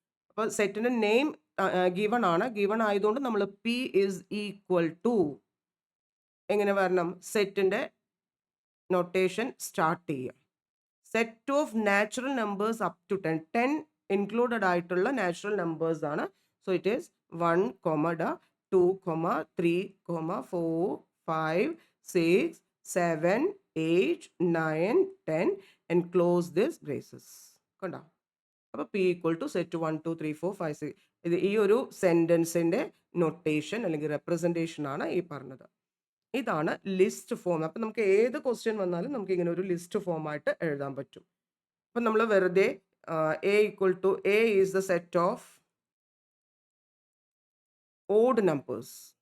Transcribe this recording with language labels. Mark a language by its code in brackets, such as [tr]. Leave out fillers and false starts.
[ml] അപ്പോൾ സെറ്റിൻ്റെ name given ആണ്. ഗിവൺ ആയതുകൊണ്ട് നമ്മൾ പി ഇസ് ഈക്വൽ ടു എങ്ങനെ വരണം? സെറ്റിൻ്റെ നൊട്ടേഷൻ സ്റ്റാർട്ട് ചെയ്യുക. [en] Set of natural numbers up to 10 included ആയിട്ടുള്ള natural numbers ആണ്. So it is 1, 2, 3, 4, 5, 6, 7, 8, 9, 10 and close this braces. [ml] കണ്ടോ? അപ്പോൾ [en] P equal to set 1, 2, 3, 4, 5, 6. [ml] ഇത് ഈ ഒരു സെൻറ്റൻസിൻ്റെ നൊട്ടേഷൻ അല്ലെങ്കിൽ റെപ്രസെൻറ്റേഷൻ ആണ് ഈ പറഞ്ഞത്. ഇതാണ് ലിസ്റ്റ് ഫോം. അപ്പം നമുക്ക് ഏത് ക്വസ്റ്റ്യൻ വന്നാലും നമുക്ക് ഇങ്ങനെ ഒരു ലിസ്റ്റ് ഫോം ആയിട്ട് എഴുതാൻ പറ്റും. അപ്പം നമ്മൾ വെറുതെ [en] A equal to A is the set of odd numbers.